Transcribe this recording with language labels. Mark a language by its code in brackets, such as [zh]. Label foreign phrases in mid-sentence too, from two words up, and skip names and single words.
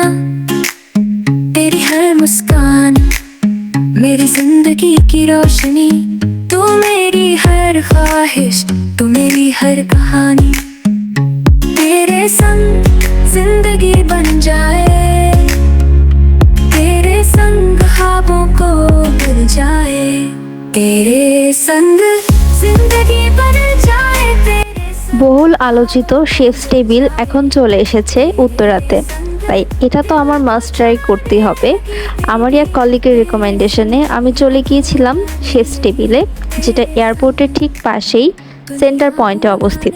[hi] तेरी हर मुस्कान मेरी जिंदगी की रोशनी, तू मेरी हर ख्वाहिश, तू मेरी हर कहानी। तेरे संग जिंदगी बन जाए, तेरे संग ख्वाबों को भर जाए। तेरे संग जिंदगी बन जाए। [bn] বহুল আলোচিত শেফস টেবিল এখন চলে এসেছে উত্তরাতে, তাই এটা তো আমার [en] must try [bn] করতেই হবে। আমারই এক কলিগের রিকমেন্ডেশনে আমি চলে গিয়েছিলাম শেফস টেবিলে, যেটা এয়ারপোর্টের ঠিক পাশেই সেন্টার পয়েন্টে অবস্থিত।